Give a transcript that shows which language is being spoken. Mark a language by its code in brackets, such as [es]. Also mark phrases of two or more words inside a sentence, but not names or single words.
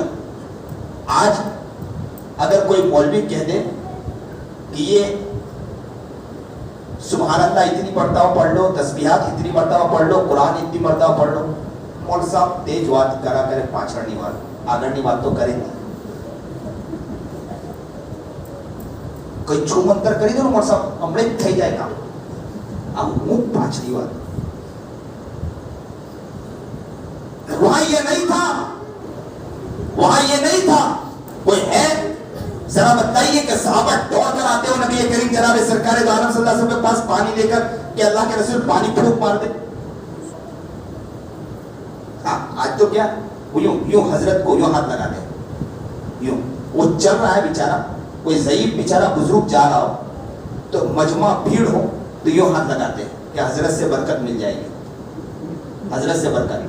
[ur] آج اگر کوئی مولوی کہہ دے کہ یہ سبحان اللہ اتنی مرتبہ پڑھ لو, تسبیحات اتنی مرتبہ پڑھ لو, قرآن اتنی مرتبہ پڑھ لو, مول صاحب تیز بات کرا کرے, [gu] પાછળની વાત આગળની વાત [ur] تو کریں گے. کوئی چھو منتر [gu] કરી દો ને મોર સાહેબ હમણે જ થઈ જાય કામ. આ હું પાછલી વાત. [ur] وہاں یہ نہیں تھا, کوئی ہے؟ ذرا بتائیے کہ صحابہ دوڑ کر آتے ہو نبی کریم جناب سرکار دو عالم صلی اللہ علیہ وسلم کے پاس پانی لے کر کہ اللہ کے رسول پانی پھونک مار دے؟ ہاں آج تو کیا وہ یوں حضرت کو یوں ہاتھ لگا دے، یوں وہ چل رہا ہے بیچارہ، کوئی ضعیف بیچارہ بزرگ جا رہا ہو تو مجمع بھیڑ ہو تو یوں ہاتھ لگاتے ہیں کہ حضرت سے برکت مل جائے گی، حضرت سے برکت۔